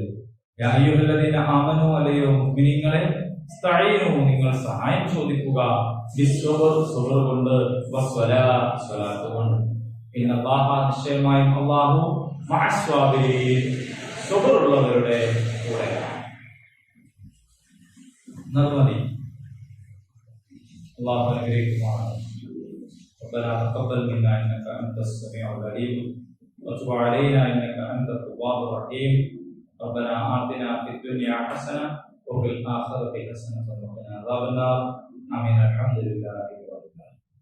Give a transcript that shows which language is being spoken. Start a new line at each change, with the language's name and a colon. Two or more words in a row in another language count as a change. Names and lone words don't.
Arabic: يا أيها الذين آمنوا,
Malayalam: അല്ലയോ മുഅ്മിനീങ്ങളെ, ഇസ്തഈനു, നിങ്ങൾ സഹായം ചോദിക്കുക, ബിസ്സബ്ർ, സബർ കൊണ്ട്, വസ്സലാത്ത്, സ്വലാത്ത് കൊണ്ട്. ഇന്നല്ലാഹ, നിശ്ചയമായും അല്ലാഹു,
Arabic: مع الصابرين,
Malayalam: സബറുള്ളവരുടെ കൂടെയാണ്. നന്ദി. അല്ലാഹു അനുഗ്രഹിക്കുമാറാകട്ടെ.
Arabic: ربنا تقبل منا انك انت السميع العليم وتب علينا انك انت التواب الرحيم. ربنا آتنا في الدنيا حسنه وفي الاخره حسنه وقنا عذاب النار. امين. الحمد لله رب العالمين.